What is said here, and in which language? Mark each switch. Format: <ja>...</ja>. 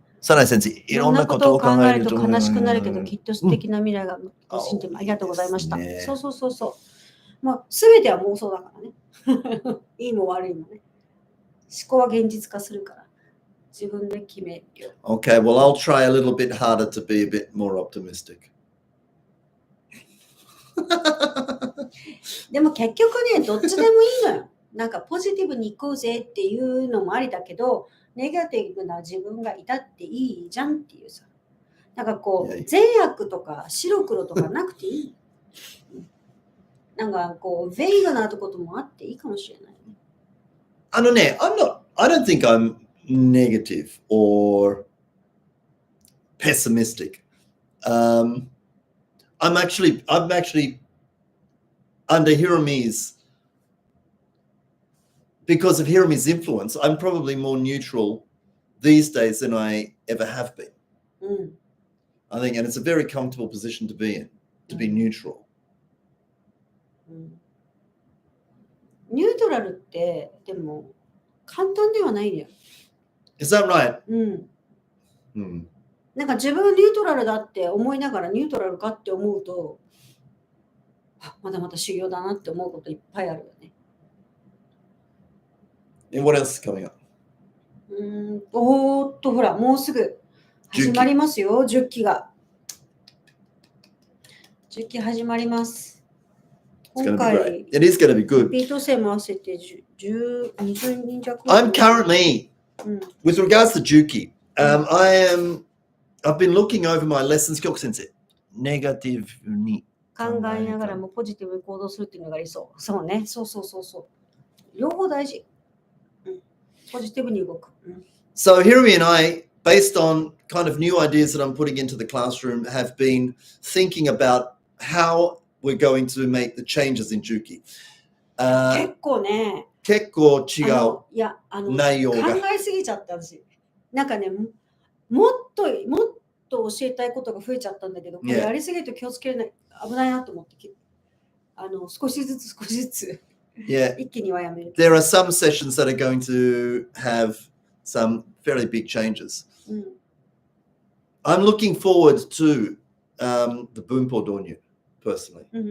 <ja>サナイ先生、いろんなことを考えると悲しくなるけど、きっと素敵な未来が信じてありがとうございました。そう。まあ、すべては妄想だからね。いいも悪いもね。思考は現実化するから。自分で決めるよ。</ja> <en>Okay, well, I'll try a little bit harder to be a bit more optimistic.</en> <ja>でも結局ね、どっちでもいいのよ。なんかポジティブに行こうぜっていうのもありだけど、ネガティブな自分がいたっていいじゃんっていうさ。なんかこう、善悪とか白黒とかなくていい。なんかこう、ベイグなとこともあっていいかもしれないね。</ja> <en>I don't think I'm negative or pessimistic. I'm actually under Hiromi's, because of Hiromi's influence, I'm probably more neutral these days than I ever have been. I think, and it's a very comfortable position to be in, to be neutral.</en> <ja>ニュートラルってでも簡単ではないんだよ。</ja> <en>Is that right?</en> <ja>なんか自分ニュートラルだって思いながらニュートラルかって思うと、まだまだ修行だなって思うこといっぱいあるよね。</ja> <en>And what else is coming up?</en> <ja>ほら、もうすぐ始まりますよ、10期が。 10期始まります。今回、</ja> <en>It is going to be good.</en> <ja>リピート生も合わせて20人弱。</ja> <en>I'm currently, with regards to Juki, I've been looking over my lessons.</en> <ja>教科先生、ネガティブに考えながらもポジティブに行動するっていうのが理想。そうね。そう。両方大事。ポジティブに動く。</ja> <en>So Hiromi and I, based on kind of new ideas that I'm putting into the classroom, have been thinking about how we're going to make the changes in Juki.</en> <ja>結構ね。結構違う。いや、内容が考えすぎちゃったし。なんかね、もっと教えたいことが増えちゃったんだけど、これやりすぎると気をつけない。危ないなと思って、少しずつ。</ja> <en>Yeah.</en> <ja>一気にはやめる。</ja> <en>There are some sessions that are going to have some fairly big changes. I'm looking forward to the Bunpo Donyu, personally.</en>